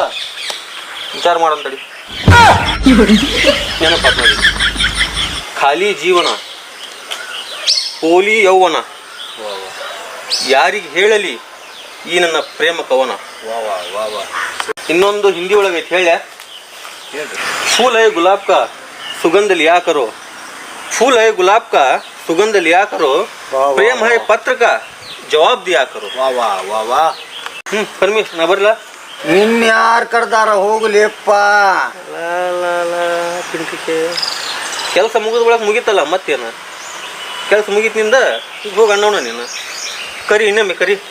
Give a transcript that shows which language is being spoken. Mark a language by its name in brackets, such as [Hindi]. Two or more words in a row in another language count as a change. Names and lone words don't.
[Kannada] ವಿಚಾರ ಮಾಡಂತಡಿ. ನೆನಪಾತ್ ನೋಡಿ. ಖಾಲಿ ಜೀವನ, ಪೋಲಿ ಯೌವನ, ಯಾರಿಗೆ ಹೇಳಲಿ ಈ ನನ್ನ ಪ್ರೇಮ ಕವನ. ಇನ್ನೊಂದು ಹಿಂದಿ ಒಳಗೈತೆ ಹೇಳ. [Hindi] फूल है गुलाब का सुगंध लिया करो, फूल है गुलाब का सुगंध लिया करो, प्रेम है पत्र का जवाब दिया करो. [Kannada] ವಾ ವಾ ವಾ ವಾ. ಪರಮೇಶ್ ನಾ ಬರ್ಲಾ? ನಿನ್ನ ಯಾರು ಕರ್ದಾರ ಹೋಗ್ಲಿಪ್ಪ. ಕೆಲಸ ಮುಗಿದ ಒಳಗೆ ಮುಗೀತಲ್ಲ ಮತ್ತೇನು? ಕೆಲಸ ಮುಗೀತಿನಿಂದ ಈಗ ಹೋಗಿ ಅಣ್ಣವನ ನೀನು ಕರಿ, ಇನ್ನೊಮ್ಮೆ ಕರಿ.